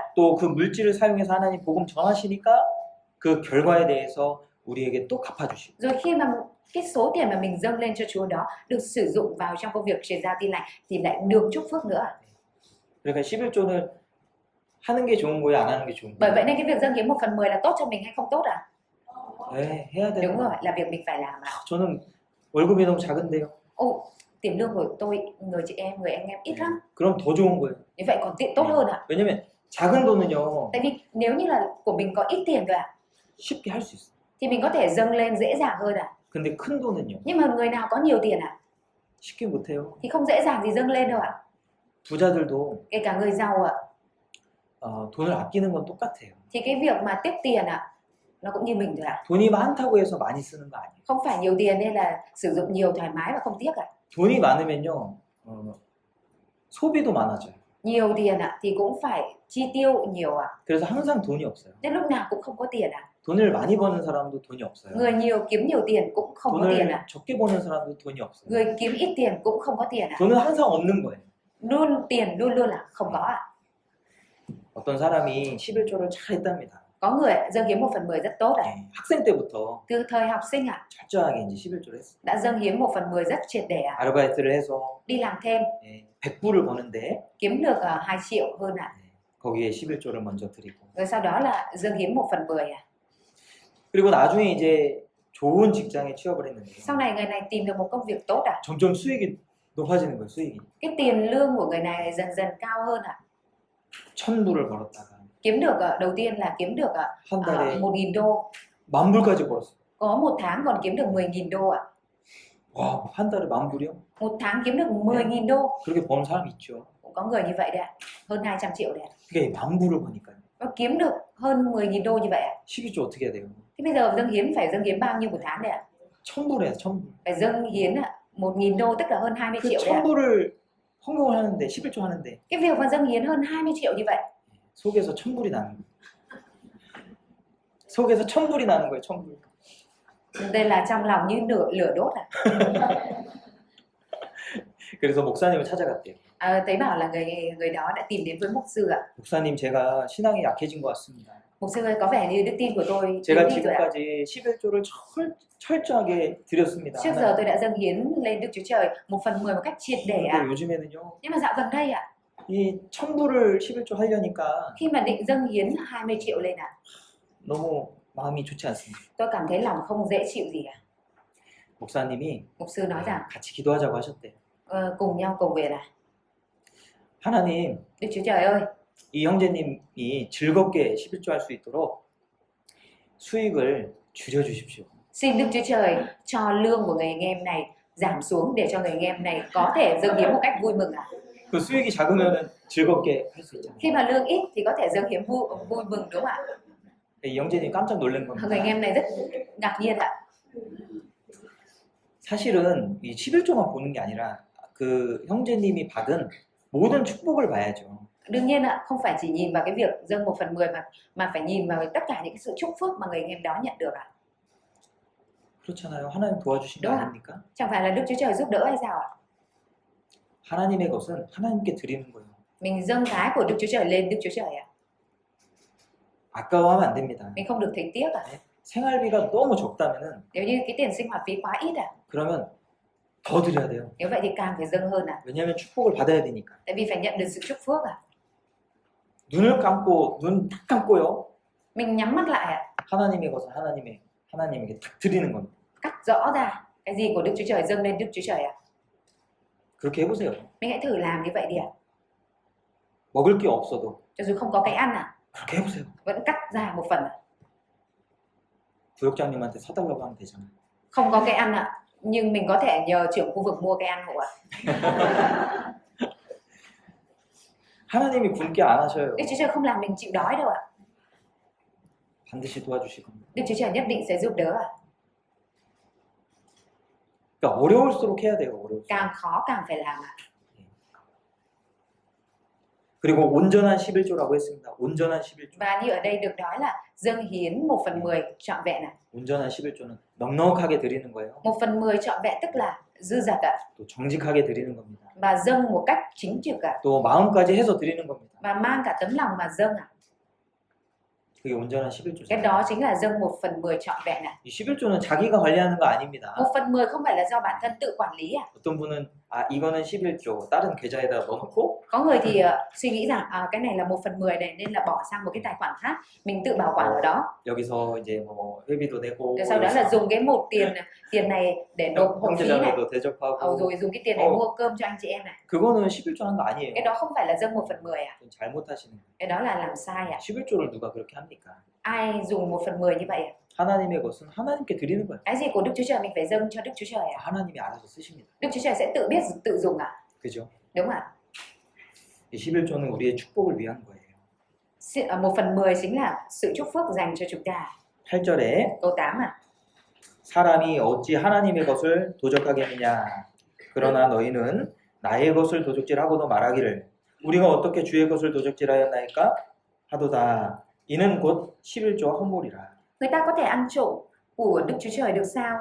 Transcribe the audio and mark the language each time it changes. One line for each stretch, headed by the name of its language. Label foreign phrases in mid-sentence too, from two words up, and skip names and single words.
Korean: 또 그 물질을 사용해서 하나님 복음 전하시니까 그 결과에 대해서 우리에게 또 갚아주시고
Vietnamese: Rồi khi mà cái số tiền mà mình dâng lên cho Chúa đó được sử dụng vào trong công việc truyền giao tin lành thì lại được chúc phước nữa ạ.
Korean: 그러니까 11조는 하는 게 좋은 거예요, 안 하는 게 좋은
Vietnamese: Bởi
Korean: 거예요?
Vietnamese: vậy nên cái việc dâng hiến 1/10 là tốt cho mình hay không tốt ạ?
Korean: 네, 해야 되는
Vietnamese: Đúng rồi,
Korean: 거예요.
Vietnamese: là việc mình phải làm ạ.
Korean: 저는 월급이 너무 작은데요.
Vietnamese: Ồ, tiền lương của tôi, người chị em, người anh em ít lắm.
Korean: 그럼 더 좋은 거예요.
Vietnamese: Như vậy còn tiện tốt hơn ạ.
Korean: 왜냐면 작은 돈은요
Vietnamese: Tại vì nếu như là của mình có ít tiền rồi ạ,
Korean: 쉽게 할 수 있어요.
Vietnamese: thì mình có thể dâng lên dễ dàng hơn ạ.
Korean: 근데 큰 돈은요
Vietnamese: Nhưng mà người nào có nhiều tiền ạ,
Korean: 쉽게 못해요.
Vietnamese: thì không dễ dàng gì dâng lên đâu ạ.
Korean: 부자들도
Vietnamese: Kể cả người giàu ạ,
Korean: 돈을 아끼는 건 똑같아요.
Vietnamese: thì cái việc mà tiếc tiền ạ, nó cũng như mình thôi ạ.
Korean: 돈이 많다고 해서 많이 쓰는 거 아니에요.
Vietnamese: Không phải nhiều tiền nên là sử dụng nhiều thoải mái và không tiếc ạ.
Korean: 돈이 많으면요 소비도 많아져요.
Vietnamese: Nhiều tiền ạ thì cũng phải chi tiêu nhiều ạ.
Korean: 그래서 항상 돈이 없어요.
Vietnamese: Nên lúc nào cũng không có tiền ạ.
Korean: 돈을 많이 버는 사람도 돈이 없어요.
Vietnamese: Người nhiều kiếm nhiều tiền cũng không có tiền
Korean: 돈을
Vietnamese: ạ.
Korean: 적게 버는 사람도 돈이 없어요.
Vietnamese: Người kiếm ít tiền cũng không có tiền ạ.
Korean: 돈은 항상 없는 거예요.
Vietnamese: Tiền luôn luôn là không có ạ.
Korean: 어떤 사람이 11조를 잘 했답니다.
Vietnamese: Có người dâng hiến 1/10 rất tốt ạ.
Korean: 학생 때부터
Vietnamese: Từ thời học sinh ạ,
Korean: 철저하게 이제 11조를 했어요.
Vietnamese: đã dâng hiến 1/10 rất triệt để ạ.
Korean: 아르바이트를 해서
Vietnamese: Đi làm thêm,
Korean: 100불을 버는데
Vietnamese: kiếm được 2 triệu hơn ạ.
Korean: 거기에 11조를 먼저 드리고
Vietnamese: Rồi sau đó là dâng hiến 1/10 ạ.
Korean: 그리고 나중에 이제 좋은 직장에 취업을 했는데요.
Vietnamese: Sau này người này tìm được một công việc tốt ạ.
Korean: 점점 수익이 높아지는 거예요, 수익이.
Vietnamese: Cái tiền lương của người này dần dần cao hơn ạ.
Korean: 1,000불을 벌었다가
Vietnamese: Kiếm được đầu tiên là kiếm được
Korean: 한 달에
Vietnamese: 1.000 đô.
Korean: 10,000불까지 벌었어요.
Vietnamese: Có một tháng còn kiếm được 10.000 đô ạ.
Korean: 와, 한 달에 10,000불이요?
Vietnamese: Một tháng kiếm được 10.000 đô.
Korean: 그렇게 버는 사람이 있죠.
Vietnamese: Cũng có người như vậy đấy ạ. Hơn 200 triệu đấy ạ.
Korean: 그게 10,000불을 버니까요.
Vietnamese: Và kiếm được hơn 10.000 đô như vậy ạ.
Korean: 12조 어떻게 해야 돼요?
Vietnamese: Thế bây giờ dâng hiến phải dâng hiến bao nhiêu một tháng đấy ạ?
Korean: 1,000불이에요, 1,000불.
Vietnamese: Phải dâng hiến 1.000 đô tức là hơn 20
Korean: 그
Vietnamese: triệu đấy ạ.
Korean: 1,000불을 헌금을 하는데 11조 하는데
Vietnamese: Cái việc mà dâng hiến hơn 20 triệu như vậy,
Korean: 속에서 1,000불이 나는 거예요. 속에서 1,000불이 나는 거예요, 1,000불.
Vietnamese: đây là trong lòng như lửa đốt à.
Korean: 그래서 목사님을 찾아갔대요.
Vietnamese: Thấy bảo là người đó đã tìm đến với mục sư ạ.
Korean: 목사님, 제가 신앙이 약해진 것 같습니다.
Vietnamese: Mục sư ơi, có vẻ như đức tin của tôi
Korean: 제가
Vietnamese: yếu đi rồi ạ.
Korean: 지금까지 11조를 철저하게 드렸습니다.
Vietnamese: Trước giờ tôi đã dâng hiến lên Đức Chúa Trời 1/10 một cách triệt để ạ.
Korean: 근데 요즘에는요,
Vietnamese: Nhưng mà dạo gần đây ạ,
Korean: 이 1,000불을 11조 하려니까
Vietnamese: khi mà định dâng hiến 20 triệu lên ạ,
Korean: 너무 마음이 좋지 않습니다.
Vietnamese: tôi cảm thấy lòng không dễ chịu gì ạ.
Korean: 목사님이
Vietnamese: Mục sư nói rằng
Korean: 같이 기도하자고 하셨대요.
Vietnamese: cùng nhau cầu nguyện à.
Korean: 하나님,
Vietnamese: Đức Chúa Trời ơi,
Korean: 이 형제님이 즐겁게 11조 할 수 있도록 수익을 줄여주십시오.
Vietnamese: xin Đức Chúa Trời cho lương của người anh em này giảm xuống để cho người anh em này có thể dâng hiến một cách vui mừng ạ.
Korean: 그 수익이 작으면은 즐겁게 할 수 있잖아요.
Vietnamese: Khi mà lương ít thì có thể dâng hiến vui mừng đúng không ạ?
Korean: 이 형제님 깜짝 놀란
Vietnamese: Người
Korean: 겁니다.
Vietnamese: anh em này rất ngạc nhiên ạ.
Korean: 사실은 이 11조만 보는 게 아니라 그 형제님이 받은 모든 축복을 봐야죠.
Vietnamese: Đương nhiên ạ, không phải chỉ nhìn vào cái việc dâng 1/10 mà phải nhìn vào tất cả những cái sự chúc phước mà người anh em đó nhận được ạ.
Korean: 그렇잖아요. 하나님 도와주신 거
Vietnamese: đúng ạ.
Korean: 아닙니까?
Vietnamese: Chẳng phải là Đức Chúa Trời giúp đỡ hay sao ạ?
Korean: 하나님의 것은 하나님께 드리는 거예요.
Vietnamese: Mình dâng cái của Đức Chúa Trời lên Đức Chúa Trời ạ.
Korean: 아까워하면 안 됩니다.
Vietnamese: Mình không được thấy tiếc ạ.
Korean: 생활비가 너무 적다면은
Vietnamese: Nếu như cái tiền sinh hoạt phí quá ít ạ,
Korean: 그러면 더 드려야 돼요.
Vietnamese: nếu vậy thì càng phải dâng hơn ạ.
Korean: 왜냐하면 축복을 받아야 되니까.
Vietnamese: Tại vì phải nhận được sự chúc phước ạ.
Korean: 눈을 감고 눈 딱 감고요.
Vietnamese: Mình nhắm mắt lại ạ,
Korean: 하나님의 것은 하나님에게 딱 드리는 겁니다.
Vietnamese: cắt rõ ra cái gì của Đức Chúa Trời dâng lên Đức Chúa Trời ạ.
Korean: 그렇게 해보세요.
Vietnamese: Mình hãy thử làm như vậy đi ạ.
Korean: 먹을 게 없어도
Vietnamese: Cho dù không có cái ăn ạ,
Korean: 그렇게 해보세요.
Vietnamese: vẫn cắt ra một phần ạ.
Korean: 부역장님한테 사달라고 하면 되잖아요.
Vietnamese: Không có cái ăn ạ, nhưng mình có thể nhờ trưởng khu vực mua cái ăn hộ ạ.
Korean: 하나님이 굶게 안 하셔요.
Vietnamese: Đức Chúa Trời không làm mình chịu đói đâu ạ.
Korean: 반드시 도와주실 겁니다.
Vietnamese: Đức Chúa Trời nhất định sẽ giúp đỡ ạ.
Korean: 그러니까 어려울수록 해야 돼요. 어려울수록.
Vietnamese: Càng khó càng phải làm ạ.
Korean: 그리고 온전한 11조라고 했습니다. 온전한 11조.
Vietnamese: Và như ở đây được nói là dâng hiến 1/10 trọn vẹn ạ.
Korean: 온전한 11조는 넉넉하게 드리는 거예요.
Vietnamese: 1/10 trọn vẹn tức là dư dật ạ.
Korean: 또 정직하게 드리는 겁니다.
Vietnamese: Và dâng một cách chính trực ạ.
Korean: 또 마음까지 해서 드리는 겁니다.
Vietnamese: Và mang cả tấm lòng mà dâng ạ.
Korean: 그게 온전한 11조죠.
Vietnamese: Cái đó chính là dâng 1/10 trọn vẹn ạ.
Korean: 이 11조는 자기가 관리하는 거 아닙니다.
Vietnamese: 1/10 không phải là do bản thân tự quản lý ạ.
Korean: 어떤 분은 이거는 11조 다른 계좌에다 넣어놓고
Vietnamese: Có người thì suy nghĩ rằng cái này là 1/10 này nên là bỏ sang một cái tài khoản khác, mình tự bảo quản ở đó.
Korean: 여기서 이제 뭐 회비도 내고
Vietnamese: Rồi sau đó là dùng cái một tiền này để nộp hộ phí này.
Korean: 형제자매도 대접하고
Vietnamese: Rồi dùng cái tiền này mua cơm cho anh chị em này.
Korean: 그거는 11조 한 거 아니에요.
Vietnamese: Cái đó không phải là dâng 1/10 ạ.
Korean: 그건 잘못하시는 거예요.
Vietnamese: Cái đó là làm sai ạ.
Korean: 11조를 누가 그렇게 합니까?
Vietnamese: Ai dùng 1/10 như vậy ạ?
Korean: 하나님의 것은 하나님께 드리는 거예요.
Vietnamese: Cái gì của Đức Chúa Trời mình phải dâng cho Đức Chúa Trời ạ.
Korean: 하나님이 알아서 쓰십니다.
Vietnamese: Đức Chúa Trời sẽ tự biết tự dùng ạ.
Korean: 그죠?
Vietnamese: Đúng không ạ?
Korean: 이 11조는 우리의 축복을 위한 거예요.
Vietnamese: 1/10 chính là sự chúc phước dành cho chúng ta.
Korean: 8절에
Vietnamese: Câu 8 ạ.
Korean: 사람이 어찌 하나님의 것을 도적하겠느냐 그러나 너희는 나의 것을 도적질하고도 말하기를 우리가 어떻게 주의 것을 도적질하였나이까 하도다 이는 곧 11조 허물이라.
Vietnamese: Người ta có thể ăn trộm của Đức Chúa Trời được sao?